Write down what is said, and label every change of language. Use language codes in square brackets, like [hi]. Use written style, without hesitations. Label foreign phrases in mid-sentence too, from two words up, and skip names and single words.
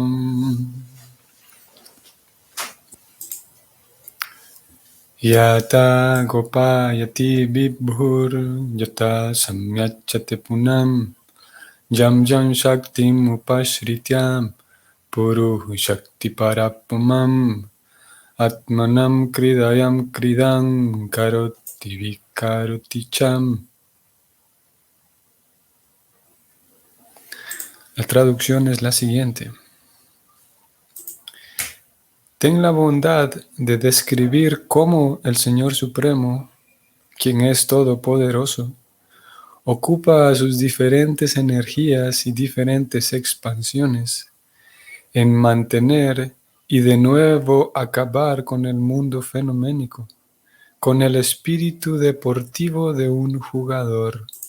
[sa] Yata Gopayati Vibhur Yata Samyachate Punam Jam Jam Shaktim Upashrityam Puruhu Shakti Parapamam Atmanam Kridayam Kridam Karoti Vikaroti Cham. [es] La traducción es la siguiente. Ten la bondad de describir cómo el Señor Supremo, quien es todopoderoso, ocupa sus diferentes energías y diferentes expansiones en mantener y de nuevo acabar con el mundo fenoménico, con el espíritu deportivo de un jugador.